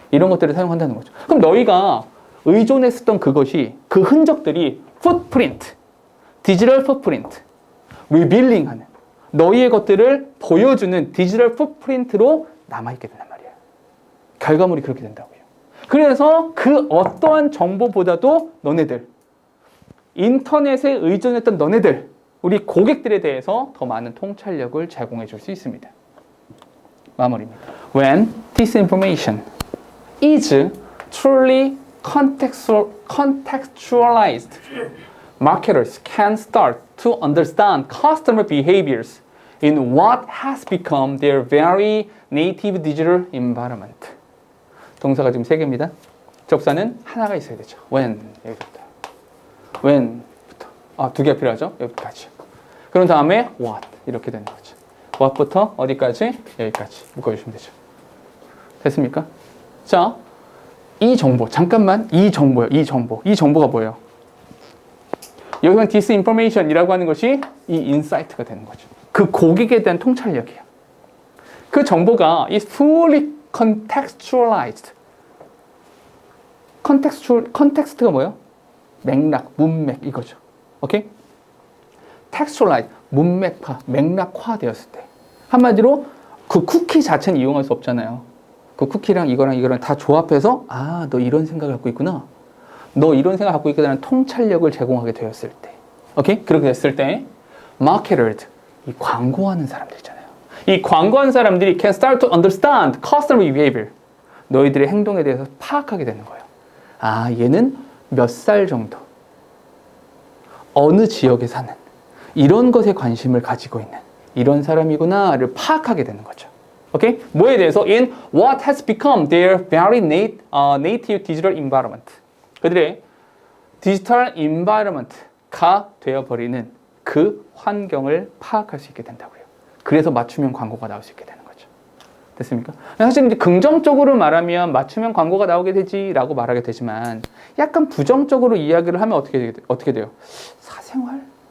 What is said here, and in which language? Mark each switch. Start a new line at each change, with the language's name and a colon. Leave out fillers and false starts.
Korean: 이런 것들을 사용한다는 거죠. 그럼 너희가 의존했었던 그것이, 그 흔적들이 footprint, 디지털 footprint, revealing 하는 너희의 것들을 보여주는 디지털 footprint로 남아있게 된단 말이에요. 결과물이 그렇게 된다고요. 그래서 그 어떠한 정보보다도 너네들, 인터넷에 의존했던 너네들, 우리 고객들에 대해서 더 많은 통찰력을 제공해 줄 수 있습니다. 마무리입니다.
English: When disinformation is truly contextualized, marketers can start to understand customer behaviors in what has become their very native digital environment.
Korean: 동사가 지금 3개입니다. 접사는 하나가 있어야 되죠. When, 여기부터. When부터. 2개 필요하죠? 여기까지. 그런 다음에 what, 이렇게 되는 거죠. what부터 어디까지? 여기까지 묶어주시면 되죠. 됐습니까? 자, 이 정보, 잠깐만, 이 정보가 뭐예요? 여기서 disinformation이라고 하는 것이 이 인사이트가 되는 거죠. 그 고객에 대한 통찰력이에요. 그 정보가
English: is fully contextualized.
Korean: 컨텍스트가 뭐예요? 맥락, 문맥 이거죠. 오케이? textualize, 문맥화, 맥락화 되었을 때. 한마디로 그 쿠키 자체는 이용할 수 없잖아요. 그 쿠키랑 이거랑 다 조합해서 너 이런 생각을 갖고 있구나. 너 이런 생각을 갖고 있구나라는 통찰력을 제공하게 되었을 때. 오케이? 그렇게 됐을 때 marketers, 이 광고하는 사람들 있잖아요. 이 광고하는 사람들이
English: can start to understand customer behavior.
Korean: 너희들의 행동에 대해서 파악하게 되는 거예요. 얘는 몇 살 정도, 어느 지역에 사는, 이런 것에 관심을 가지고 있는 이런 사람이구나를 파악하게 되는 거죠. 오케이? 뭐에 대해서?
English: In what has become their very native digital environment.
Korean: 그들의 디지털 environment가 되어버리는 그 환경을 파악할 수 있게 된다고요. 그래서 맞춤형 광고가 나올 수 있게 되는 거죠. 됐습니까? 사실 이제 긍정적으로 말하면 맞춤형 광고가 나오게 되지라고 말하게 되지만 약간 부정적으로 이야기를 하면 어떻게 돼요? 사생활?